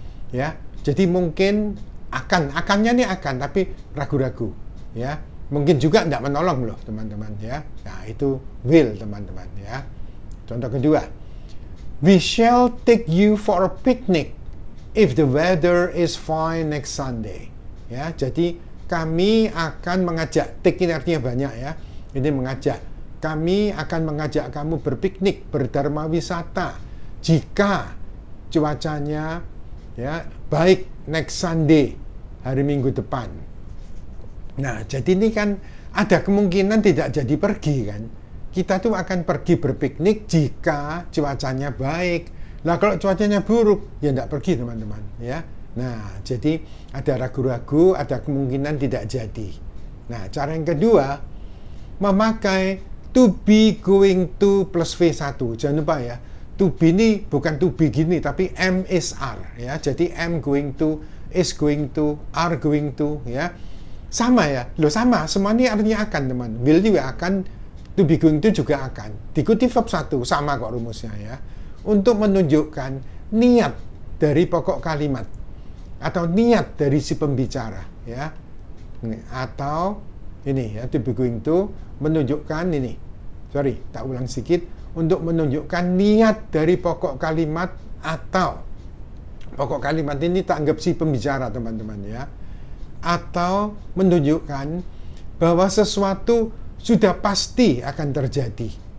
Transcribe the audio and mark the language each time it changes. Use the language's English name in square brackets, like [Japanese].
[Indonesian] Ya, jadi mungkin akannya nih akan, tapi ragu-ragu. Ya, mungkin juga tidak menolong loh teman-teman. Ya, nah itu will teman-teman. Ya, contoh kedua, [English] we shall take you for a picnic if the weather is fine next Sunday. [Indonesian] Ya, jadi kami akan mengajak, take ini artinya banyak ya. Ini mengajak. Kami akan mengajak kamu berpiknik, berdharma wisata jika cuacanya ya baik [English] next Sunday, [Indonesian] hari Minggu depan. Nah, jadi ini kan ada kemungkinan tidak jadi pergi kan. Kita tuh akan pergi berpiknik jika cuacanya baik. Nah, kalau cuacanya buruk, ya tidak pergi teman-teman ya. Nah, jadi ada ragu-ragu, ada kemungkinan tidak jadi. Nah, cara yang kedua, memakai to be, going to plus V1. Jangan lupa ya, to be ini bukan to be gini, tapi am is are ya. Jadi am going to, is going to, are going to ya. Sama ya, loh sama, semua ini artinya akan teman. Will juga akan, to be going to juga akan. Diikuti verb 1, sama kok rumusnya ya. Untuk menunjukkan niat dari pokok kalimat atau niat dari si pembicara ya, atau ini ya, to be going to menunjukkan ini, sorry tak ulang sedikit, untuk menunjukkan niat dari pokok kalimat, atau pokok kalimat ini tak anggap si pembicara teman-teman ya, atau menunjukkan bahwa sesuatu sudah pasti akan terjadi.